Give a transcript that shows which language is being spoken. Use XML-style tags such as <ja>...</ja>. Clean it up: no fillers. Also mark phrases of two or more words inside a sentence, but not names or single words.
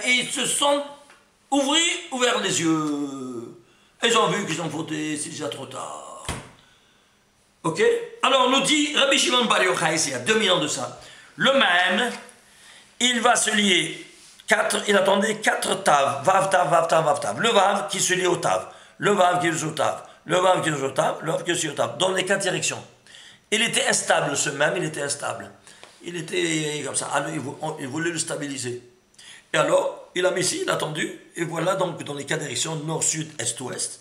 <fr>Et ils se sont ouverts les yeux. Ils ont vu qu'ils ont fauté, c'est déjà trop tard. Ok? Alors, nous dit Rabbi Shimon Bar Yochai, il y a 2000 ans de ça. Le même, il va se lier. Il attendait 4 tav. Vav, tav, vav, tav, vav, tav. Le vav qui se lie au tav. Le vav qui est au tav. Le vav qui est au tav. Le vav qui est au tav. Dans les 4 directions. Il était instable, ce même, il était instable. Il était comme ça. Alors, il voulait le stabiliser. Et alors, il a mis ici, il a tendu. Et voilà donc dans les 4 directions, nord, sud, est, ouest.</fr>